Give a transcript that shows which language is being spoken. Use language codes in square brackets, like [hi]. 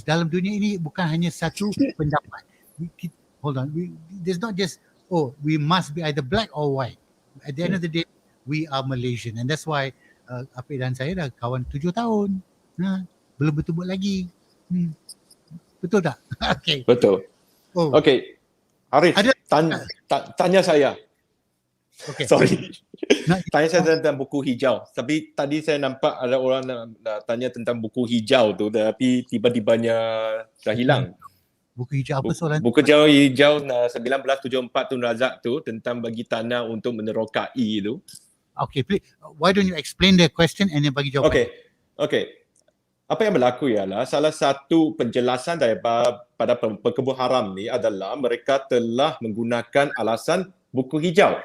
[ms] Dalam dunia ini bukan hanya satu pendapat. [en] Hold on, there's not just we must be either black or white. At the end of the day, we are Malaysian, and that's why APEK [ms] dan saya dah kawan 7 tahun. Belum bertemu lagi. Betul tak? [en] Okay. [ms] Betul. Okay. Arif, tanya saya. [en] Okay. Sorry. [ms] Tanya saya tentang buku hijau. Tapi tadi saya nampak ada orang nak tanya tentang buku hijau tu, tapi tiba-tibanya dah hilang. Buku hijau apa soalan? Buku hijau 1974 Tun Razak tu tentang bagi tanah untuk menerokai tu. [en] Okay, please, why don't you explain the question and then [ms] bagi jawapan? [en] Okay. [ms] Apa yang berlaku ialah salah satu penjelasan daripada pekebun haram ni adalah mereka telah menggunakan alasan buku hijau.